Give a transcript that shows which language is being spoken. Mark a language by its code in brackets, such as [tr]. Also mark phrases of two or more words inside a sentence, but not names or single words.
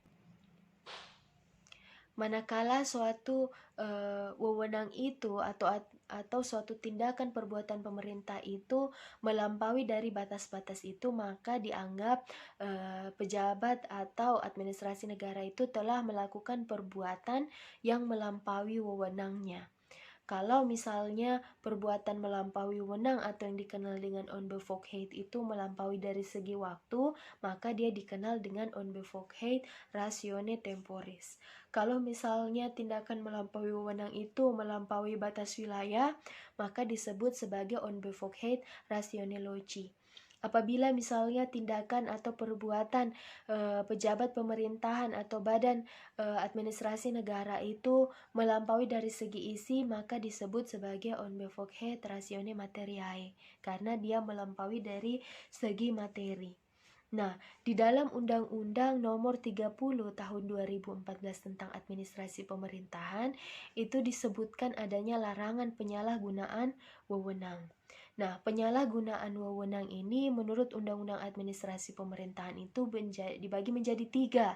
[id] Manakala suatu wewenang itu atau suatu tindakan perbuatan pemerintah itu melampaui dari batas-batas itu, maka dianggap pejabat atau administrasi negara itu telah melakukan perbuatan yang melampaui wewenangnya. Kalau misalnya perbuatan melampaui wewenang atau yang dikenal dengan onbevoegdheid itu melampaui dari segi waktu, maka dia dikenal dengan onbevoegdheid [la] ratione temporis. [id] Kalau misalnya tindakan melampaui wewenang itu melampaui batas wilayah, maka disebut sebagai onbevoegdheid [la] ratione loci. [id] Apabila misalnya tindakan atau perbuatan pejabat pemerintahan atau badan administrasi negara itu melampaui dari segi isi, maka disebut sebagai onbevoegdheid [la] ratione materiae, [id] karena dia melampaui dari segi materi. Nah, di dalam Undang-Undang Nomor 30 Tahun 2014 tentang Administrasi Pemerintahan itu disebutkan adanya larangan penyalahgunaan wewenang. Nah, penyalahgunaan wewenang ini menurut Undang-Undang Administrasi Pemerintahan itu dibagi menjadi 3.